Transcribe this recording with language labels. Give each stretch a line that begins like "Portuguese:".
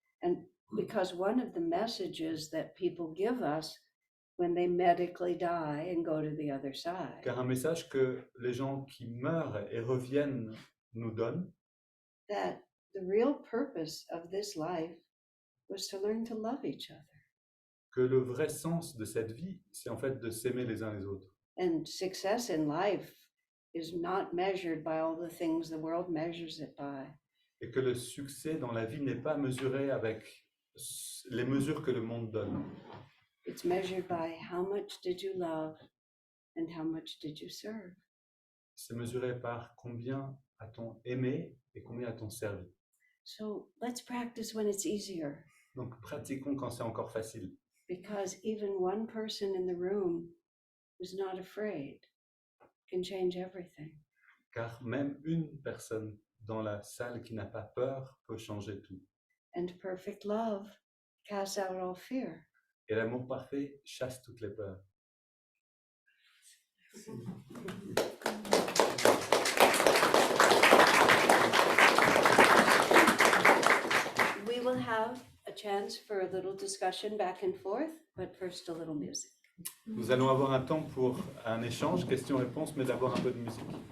English: And because one of the messages that people give us when they medically die and go to the other side
French: Car un message que les gens qui meurent et reviennent nous donnent,
English: that the real purpose of this life was to learn to love each other.
French: que le vrai sens de cette vie, c'est en fait de s'aimer les uns les autres.
English: And success in life is not measured by all the things the world measures it by.
French: Et que le succès dans la vie n'est pas mesuré avec les mesures que le monde donne.
English: It's measured by how much did you love and how much did you serve.
French: C'est mesuré par combien a-t-on aimé et combien a-t-on servi.
English: So let's practice when it's easier,
French: Donc pratiquons quand c'est encore facile.
English: because even one person in the room who's not afraid can change everything.
French: Car même une personne dans la salle qui n'a pas peur peut changer tout.
English: And perfect love casts out all fear.
French: Et l'amour parfait chasse toutes les peurs.
English: We will have a chance for a little discussion back and forth, but first a little music.
French: Nous allons avoir un temps pour un échange, questions-réponses, mais d'abord un peu de musique.